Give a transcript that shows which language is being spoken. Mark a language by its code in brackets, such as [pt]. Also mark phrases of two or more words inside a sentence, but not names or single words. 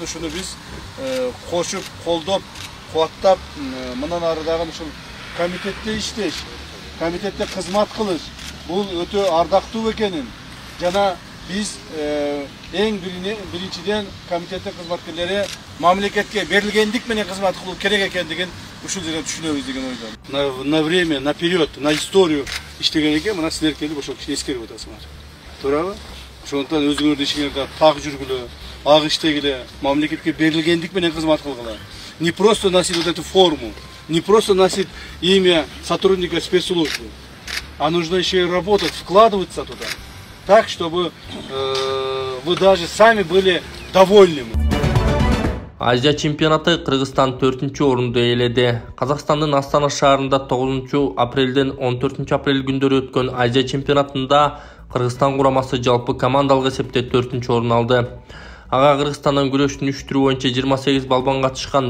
[ky] Ушуну биз кошуп, колдоп, кубаттап, мындан ары дагы ушул комитетте иштеш, комитетте кызмат кылыш бул өтө ардактуу экенин жана биз эң биринчиден комитеттин кызматкерлери мамлекетке берилгендик менен кызмат кылуу керек экендигин ушул жерден түшүнөбүз деген ойдон. [ru] На время, наперед, на историю [ky] иштеген экен, мына силер келип ошол киши эскерип атасыңар. Туурабы? Ошондуктан өзүңөрдүн ишиңерге так жүргүлө, ак иштегиле, мамлекетке берилгендик менен кызмат кылгыла. [ru] Не просто носить вот эту форму, не просто носить имя сотрудника спецслужбы, а нужно еще и работать, вкладываться туда, так, чтобы вы даже сами были довольны. [ky] Азия чемпионаты Кыргызстан 4-чү орунду ээледи. Казакстандын Астана шаарында 9 апрелден 14 апрель күндөрү өткөн Азия чемпионатында Кыргызстан курамасы жалпы командалык эсепте 4-чү орун алды. Ага Кыргызстандан күрөштүн 3 түрү боюнча 28 балбан катышкан.